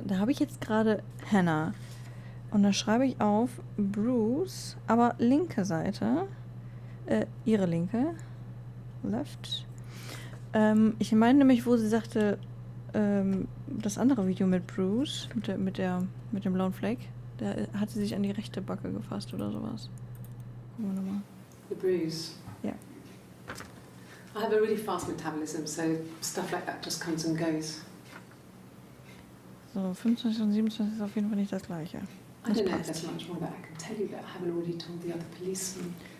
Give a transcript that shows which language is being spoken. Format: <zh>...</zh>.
<de>Da habe ich jetzt gerade Hannah. Und da schreibe ich auf Bruce, aber linke Seite. Ihre linke. Left. Ich meine nämlich, wo sie sagte, das andere Video mit Bruce, mit dem blauen Fleck, da hat sie sich an die rechte Backe gefasst oder sowas. Gucken wir nochmal.</de> <en>the bruise.</en> <de>Ja.</de> <en>I have a really fast metabolism, so stuff like that just comes and goes.</en> <de>So, 25 und 27 ist auf jeden Fall nicht das gleiche.</de> <en>I don't know if there's much more that I can tell you that I haven't already told the other policemen.</en>